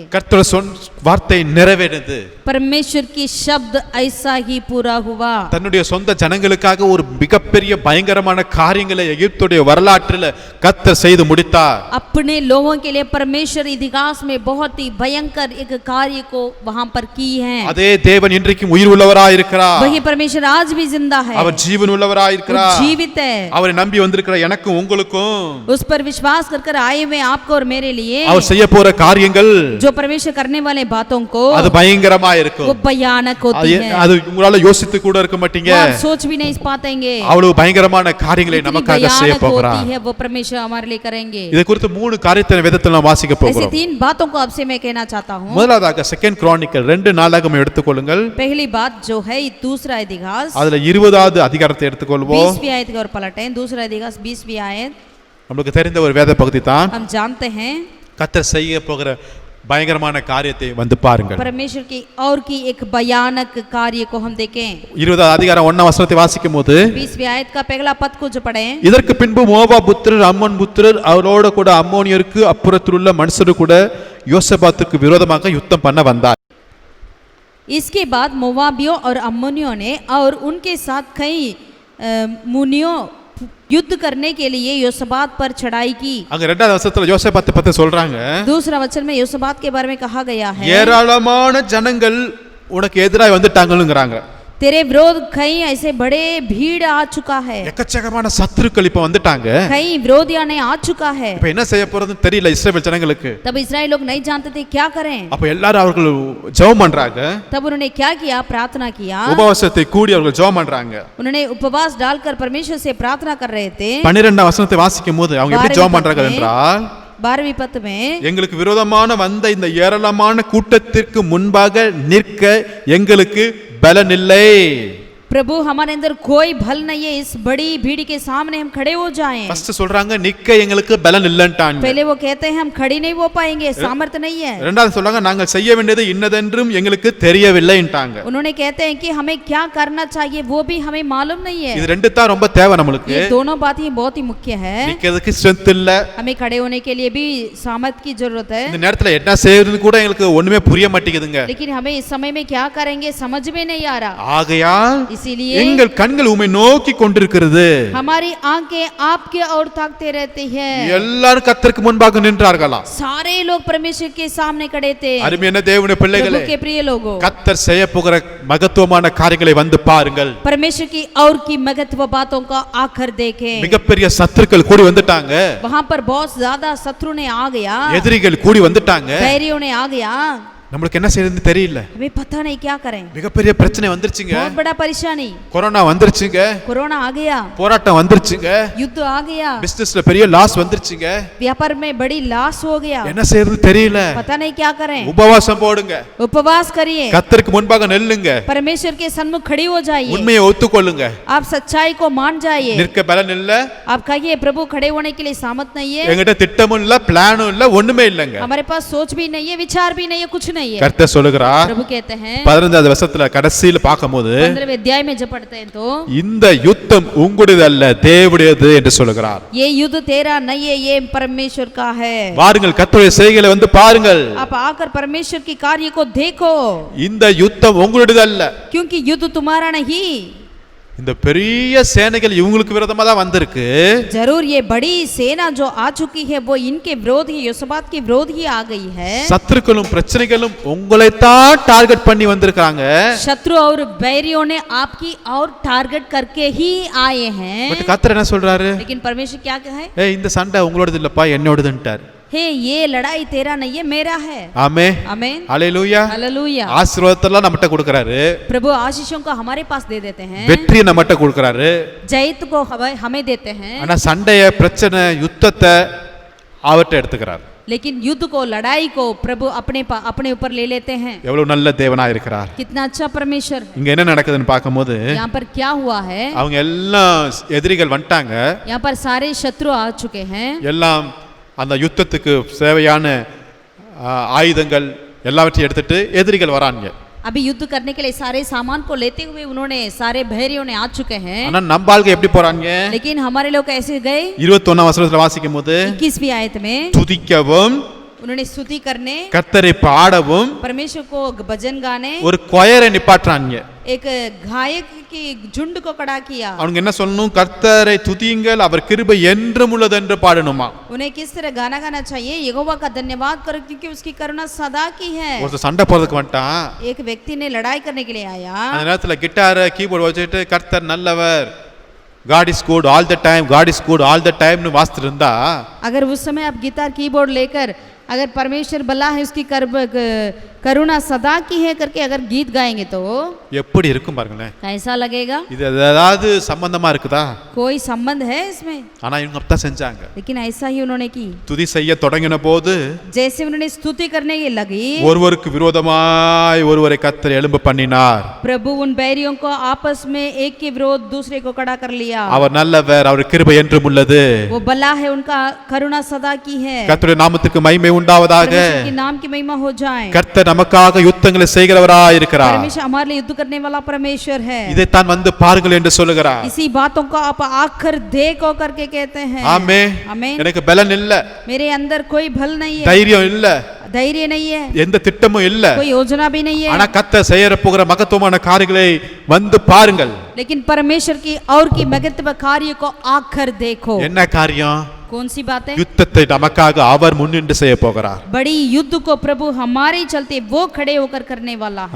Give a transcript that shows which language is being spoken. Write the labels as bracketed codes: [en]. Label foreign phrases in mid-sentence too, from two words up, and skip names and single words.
[ta] கர்த்தர் சொன்ன வார்த்தை நிறைவேறினது. [hi] परमेश्वर की शब्द ऐसा ही पूरा हुआ. [ta] தன்னுடைய சொந்த ஜனங்களுக்காக ஒரு மிகப்பெரிய பயங்கரமான காரியங்களை எகிப்துடைய வரலாற்றில் கர்த்தர் செய்து முடித்தார். [hi] अपने लोगों के लिए परमेश्वर इतिहास में बहुत ही भयंकर एक कार्य को वहां पर की है. [ta] அதே தேவன் இன்றைக்கும் உயிர் உள்ளவராய் இருக்கிறார். [hi] वही परमेश्वर आज भी जिंदा है. [ta] அவர் ஜீவன் உள்ளவராய் இருக்கிறார். [hi] जीवित है. [ta] அவரை நம்பி வந்திருக்கிற எனக்கும் உங்களுக்கும் [hi] उस पर विश्वास कर आए हुए आपको और मेरे लिए [ta] அவர் செய்ய போற காரியங்கள் [hi] जो परमेश्वर करने वाले बातों को [ta] அது பயங்கரமா இருக்கும். [hi] वो भयानक होती है. [ta] அது உங்களால யோசித்து கூட இருக்க மாட்டீங்க. [hi] आप सोच भी नहीं पातेंगे. [ta] அவ்வளவு பயங்கரமான காரியங்களை நமக்காக செய்ய போகிறார். [hi] है वो परमेश्वर हमारे लिए करेंगे. [ta] இதை குறித்து மூணு காரியத்தை வேதத்தில் நாம் வாசிக்க [hi] ऐसे [ta] போகிறோம். [hi] तीन बातों को आपसे मैं कहना चाहता हूँ. [ta] முதலாவதாக செகண்ட் கிரானிக்கல் 2 நாளாகமம் எடுத்துக்கொள்ளுங்கள். [hi] पहली बात जो है दूसरा इतिहास [ta] அதுல 20வது அதிகாரத்தை எடுத்துக்கொள்வோம். [hi] 20वीं आयत की ओर पलटें. दूसरा इतिहास 20वीं आयत. [ta] நமக்கு தெரிந்த ஒரு வேத பகுதி தான். [hi] हम जानते हैं [ta] கர்த்தர் செய்ய போகிற பயங்கரமான காரியத்தை வந்து பாருங்கள். [hi] परमेश्वर की और की एक भयानक कार्य को हम देखें. [ta] 20வது அதிகாரம் 1ஆம் வசனத்தை வாசிக்கும்போது [hi] 20वीं आयत का पहला पद को जो पढ़ें. [ta] இதற்கு பின்பு மோவாப் புத்திரர் அம்மோன் புத்திரர் அவரோட கூட அம்மோனியருக்கு அப்புறத்தில் உள்ள மனுஷரு கூட யோசபாத்துக்கு விரோதமாக யுத்தம் பண்ண வந்தார். [hi] इसके बाद मोवाबियों और अम्मोनियों ने और उनके साथ कई मुनियों युद्ध करने के लिए योसबात पर चढ़ाई की. [ta] அங்க 2வது வசனத்துல யோசபாத்தை பத்தி சொல்றாங்க. [hi] दूसरा वचन में योसबात के बारे में कहा गया है [ta] ஏராளமான ஜனங்கள் உனக்கு எதிராக வந்துட்டாங்கங்கறாங்க. [hi] तेरे विरोध कई ऐसे बड़े भीड़ आ चुका है. [ta] எக்கச்சக்கமான சத்துருக்கள் இப்ப வந்துட்டாங்க. [hi] कई विरोधियां ने आ चुका है. [ta] இப்ப என்ன செய்ய போறதுன்னு தெரியல இஸ்ரவேல் ஜனங்களுக்கு. [hi] तब इस्राएल लोग नहीं जानते थे क्या करें. [ta] அப்ப எல்லாரும் அவர்கள் ஜெபம் பண்றாங்க. [hi] तब उन्होंने क्या किया? प्रार्थना किया. [ta] உபவாசத்தை கூடி அவர்கள் ஜெபம் பண்றாங்க. [hi] उन्होंने उपवास डालकर परमेश्वर से प्रार्थना कर रहे थे. [ta] 12ஆம் வசனத்தை வாசிக்கும்போது அவங்க எப்படி ஜெபம் பண்றாங்க என்றால் [hi] 12वीं पद में [ta] எங்களுக்கு விரோதமான வந்த இந்த ஏராளமான கூட்டத்திற்கு முன்பாக நிற்க எங்களுக்கு பலன் இல்லை. [hi] प्रभु हमारे अंदर कोई बल नहीं है. इस बड़ी भीड़ के सामने हम खड़े हो जाएं. [ta] ஃபர்ஸ்ட் சொல்றாங்க நிக்க எங்களுக்கு பலன் இல்லன்ட்டாங்க. [hi] पहले वो कहते हैं हम खड़ी नहीं हो पाएंगे, सामर्थ्य नहीं है. [ta] இரண்டாவது சொல்றாங்க நாங்கள் செய்ய வேண்டியது இன்னதென்றும் எங்களுக்கு தெரியவில்லைன்ட்டாங்க. [hi] उन्होंने कहते हैं कि हमें क्या करना चाहिए वो भी हमें मालूम नहीं है. [ta] இது ரெண்டு தான் ரொம்ப தேவை நமக்கு. [hi] ये दोनों बातें बहुत ही मुख्य है. [ta] நிக்கிறதுக்கு ஸ்ட்ரெngth இல்ல. [hi] हमें खड़े होने के लिए भी सामर्थ्य की जरूरत है. [ta] இந்த நேரத்துல என்ன செய்யறதுன்னு கூட எங்களுக்கு ஒண்ணுமே புரிய மாட்டேங்குதுங்க. [hi] लेकिन हमें इस समय में क्या करेंगे समझ में नहीं आ रहा. [ta] ஆகையால் [hi] इसीलिए [ta] எங்கள் கண்கள் உம்மை நோக்கி கொண்டிருக்கிறது. [hi] हमारी आंखें आपके ओर ताकते रहती है। [ta] எல்லாரும் கர்த்தருக்கு முன்பாக நின்றார்களாம். [hi] सारे लोग परमेश्वर के सामने खड़े थे। [ta] அருமையான தேவனுடைய பிள்ளைகளே, [hi] प्रभु के प्रिय लोगों, [ta] கர்த்தர் செய்ய போகிற மகத்துவமான காரியங்களை வந்து பாருங்கள். [hi] परमेश्वर की और की महत्व बातों का आकर देखें। [ta] மிகப்பெரிய சத்துருக்கள் கூடி வந்துட்டாங்க. [hi] वहां पर बहुत ज्यादा शत्रु ने आ गया, [ta] எதிரிகள் கூடி வந்துட்டாங்க. [hi] बैरियों ने आ गया। [ta] நம்மளுக்கு என்ன செய்யறதுன்னு தெரியல. [hi] हमें पता नहीं क्या करें। [ta] மிகப்பெரிய பிரச்சனை வந்துருச்சுங்க. [hi] बहुत बड़ा परेशानी, [ta] கொரோனா வந்துருச்சுங்க. [hi] कोरोना आ गया, [ta] போராட்டம் வந்துருச்சுங்க. [hi] युद्ध आ गया, [ta] பிசினஸ்ல பெரிய லாஸ் வந்துருச்சுங்க. [hi] व्यापार में बड़ी लॉस हो गया। [ta] என்ன செய்யறதுன்னு தெரியல. [hi] पता नहीं क्या करें। [ta] உபவாசம் போடுங்க. [hi] उपवास करिए, [ta] கர்த்தருக்கு முன்பாக நில்லுங்க. [hi] परमेश्वर के सन्मुख खड़ी हो जाइए, [ta] உண்மையை ஒத்துக்கொள்ளுங்க. [hi] आप सच्चाई को मान जाइए। [ta] நிற்க பலன் இல்ல. [hi] आप कहिए प्रभु खड़े होने के लिए सामर्थ नहीं है, [ta] என்கிட்ட திட்டமும் இல்ல, பிளானும் இல்ல, ஒண்ணுமே இல்லங்க. [hi] हमारे पास सोच भी नहीं है, विचार भी नहीं है, कुछ नहीं है। [ta] கர்த்தர் சொல்லுகிறார். [hi] प्रभु कहते हैं [ta] 15வது வசனத்துல கடைசியில பாக்கும்போது [hi] 15वें अध्याय में जब पढ़ते हैं तो [ta] இந்த யுத்தம் உங்களுடையது அல்ல, தேவனுடையது என்று சொல்லுகிறார். [hi] ये युद्ध तेरा नहीं है, ये परमेश्वर का है। [ta] வாருங்கள், கர்த்தருடைய செய்கைகளை வந்து பாருங்கள். [hi] आप आकर परमेश्वर की कार्य को देखो, [ta] இந்த யுத்தம் உங்களுடையது அல்ல. [hi] क्योंकि युद्ध तुम्हारा नहीं। [ta] இந்த பெரிய சேனைகள் இவங்களுக்கு விரோதமா தான் வந்திருக்கு. [hi] जरूर ये बड़ी सेना जो आ चुकी है वो इनके विरोध ही, யோசபாத் के विरोध ही आ गई है। [ta] சத்துருக்களும் பிரச்சனைகளும் உங்களை தான் டார்கெட் பண்ணி வந்திருக்காங்க. [hi] शत्रु और बैरियों ने आपकी और टारगेट करके ही आए हैं। [ta] பட் கர்த்தர் என்ன சொல்றாரு? [hi] लेकिन परमेश्वर क्या कहे? [ta] ஏய், இந்த சண்டை உங்களோடது இல்லப்பா, என்னோடதுன்ட்டார். [hi] हे ये लड़ाई तेरा नहीं है, मेरा है। [ta] ஆமென். [hi] आमीन, [ta] ஹalleluya. [hi] हालेलुया। [ta] ஆசீர்வாதத்தெல்லாம் நம்மட்ட கொடுக்கறாரு. [hi] प्रभु आशीषों को हमारे पास दे देते हैं, [ta] வெற்றியை நம்மட்ட கொடுக்கறாரு. [hi] जयत को हमें देते हैं, [ta] ஆனா சண்டைய, பிரச்சனை, யுத்தத்தை அவர்ட்ட எடுத்துக்கிறார். [hi] लेकिन युद्ध को, लड़ाई को प्रभु अपने ऊपर ले लेते हैं। [ta] எவ்வளவு நல்ல தேவனா இருக்கிறார். [hi] कितना अच्छा परमेश्वर। [ta] இங்க என்ன நடக்குதுன்னு பாக்கும்போது [hi] यहाँ पर क्या हुआ है? [ta] அவங்க எல்லாம் எதிரிகள் வந்துட்டாங்க. [hi] यहाँ पर सारे शत्रु आ चुके हैं। [ta] எல்லாம் அந்த யுத்தத்துக்கு தேவையான ஆயுதங்கள் எல்லாவற்றையும் எடுத்துட்டு எதிரிகள் வராங்க. [hi] अभी युद्ध करने के लिए सारे सामान को लेते हुए उन्होंने, सारे बहरियों ने आ चुके हैं। [ta] ஆனா நம்ம ஆளுங்க எப்படி போறாங்க? [hi] लेकिन हमारे लोग ऐसे गए। [ta] 21 வசனத்துல வாசிக்கும்போது [hi] 21वीं आयत में [ta] துதிக்கவும், [hi] उन्होंने स्तुति करने, [ta] கர்த்தரை பாடவும், [hi] परमेश्वर को भजन गाने, [ta] ஒரு கொயரை நிப்பாட்டுறாங்க. [hi] एक गायक की झुंड को खड़ा किया। [ta] அவங்க என்ன சொல்லணும்? கர்த்தரை துதியுங்கள், அவர் கிருபை என்றும் உள்ளது என்று பாடணுமா. [hi] उन्हें किस तरह गाना गाना चाहिए? यहोवा का धन्यवाद करो क्योंकि उसकी करुणा सदा की है। [ta] ஒரு சண்டை போறதுக்கு வந்துட்டான். [hi] एक व्यक्ति ने लड़ाई करने के लिए आया। [ta] அந்த நேரத்துல [en] guitar keyboard [ta] வச்சுட்டு கர்த்தர் நல்லவர், [en] God is good all the time, God is good all the time [ta] னு வாசிட்டு இருந்தா, [hi] अगर उस समय आप [en] guitar keyboard [hi] लेकर अगर परमेश्वर भला है, उसकी करुणा सदा की है करके अगर गीत गाएंगे तो [ta] எப்படி இருக்கும் பாருங்களேன். [hi] कैसा लगेगा? [ta] இது ஏதாவது சம்பந்தமா இருக்குதா? [hi] कोई संबंध है इसमें? [ta] ஆனா இவங்க அப்படித்தான் செஞ்சாங்க. [hi] लेकिन ऐसा ही उन्होंने की। [ta] துதி செய்ய தொடங்கின போது [hi] जैसे उन्होंने स्तुति करने की लगी, [ta] ஒருவருக்கு விரோதமாய் ஒருவரை கர்த்தர் எழும்ப பண்ணினார். [hi] प्रभु उन बैरियों को आपस में एक के विरोध दूसरे को खड़ा कर लिया। [ta] அவர் நல்லவர், அவர் கிருபை என்றும் உள்ளது. [hi] वो भला है, उनका करुणा सदा की है। [ta] கர்த்தருடைய நாமத்துக்கு மகிமை உண்டாவதாக. [hi] परमेश्वर के नाम की महिमा हो जाए। [ta] கர்த்தர் நமக்காக யுத்தங்களை செய்கிறவராய் இருக்கிறார். [hi] परमेश्वर हमारे लिए युद्ध करने वाला परमेश्वर है। [ta] இதைத்தான் வந்து பாருங்கள் என்று சொல்லுகிறார். [hi] इसी बातों को आप आकर देखो करके कहते हैं। [ta] ஆமென். [hi] आमीन। [ta] எனக்கு பலன் இல்ல, [hi] मेरे अंदर कोई बल नहीं है, [ta] தைரியம் இல்ல, [hi] धैर्य नहीं है, [ta] எந்த திட்டமும் இல்ல. [hi] कोई योजना भी नहीं है। [ta] ஆனா கர்த்தர் செய்யற போகிற மகத்துவமான காரியங்களை வந்து பாருங்கள். [hi] लेकिन परमेश्वर की और की महत्व कार्य को आकर देखो। [ta] என்ன காரியம்? [hi] कौन सी बात है? [ta] யுத்தத்தை நமக்காக அவர் முன்னின்று செய்ய போகிறார். [hi] बड़ी युद्ध को प्रभु हमारे चलते वो खड़े होकर करने वाला है।